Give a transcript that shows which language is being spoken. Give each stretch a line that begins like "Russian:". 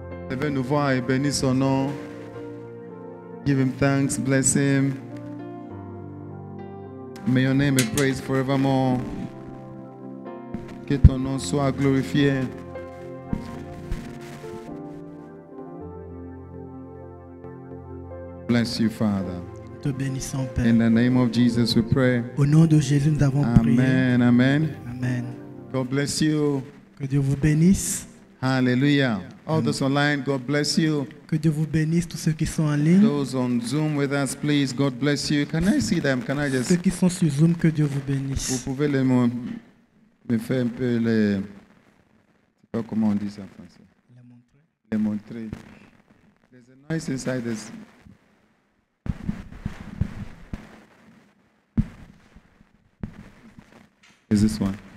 French: Levez-nous voir et bénis son nom.
English: Give him thanks. Bless him. May your name be praised forevermore.
French: Que ton nom soit glorifié.
English: Bless you, Father.
French: Te bénissons, Père.
English: In the name of Jesus we pray.
French: Au nom de Jésus, nous avons prié.
English: Amen. Amen. Amen. God bless you.
French: Que Dieu vous bénisse.
English: Hallelujah. All those online, God bless you.
French: Que Dieu vous bénisse, tous ceux qui sont en ligne.
English: Those on Zoom with us, please, God bless you. Can I see them? Can I
French: Ceux
English: just...
French: qui sont sur Zoom, que Dieu vous bénisse. pouvez me faire un peu les... Je sais pas comment on dit ça en français. Les montrer.
English: There's a noise inside this. Is this one?